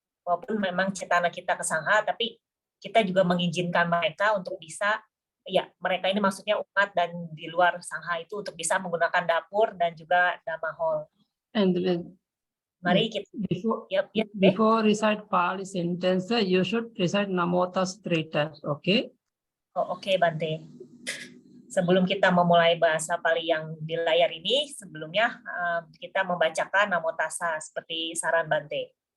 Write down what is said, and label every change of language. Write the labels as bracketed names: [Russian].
[Indonesian] Walaupun memang cetana kita ke Sangha, tapi kita juga mengizinkan mereka untuk bisa, ya mereka ini maksudnya umat dan di luar Sangha itu untuk bisa menggunakan dapur dan juga Dhamma hall. [English] And [Indonesian] Mari kita [English] before recite Pali sentence, you should recite Namotas 3 times, okay? [Indonesian] Oh, oke, Bante. Sebelum kita memulai bahasa Pali yang di layar ini, sebelumnya kita membacakan Namo Tassa seperti saran Bante.